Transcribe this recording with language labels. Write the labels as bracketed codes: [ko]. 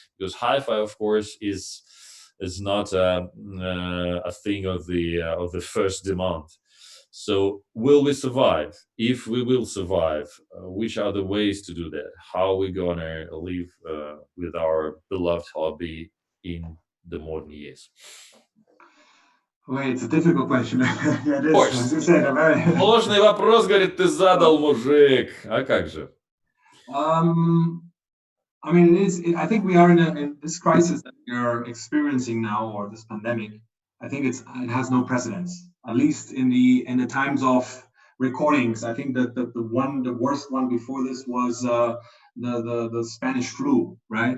[en] Because hi-fi, of course, is not a thing of the first demand. So, will we survive? If we will survive, which are the ways to do that? How are we gonna live with our beloved hobby in the modern years? Wait, it's a difficult question. It is, course. as you said, a very... [ru] Сложный вопрос, говорит, ты задал, мужик. А как же? [en] I mean, I think we are in this crisis that we are experiencing now, or this pandemic. I think it has no precedence, at least in the times of recordings. I think that the worst one before this was the Spanish flu, right?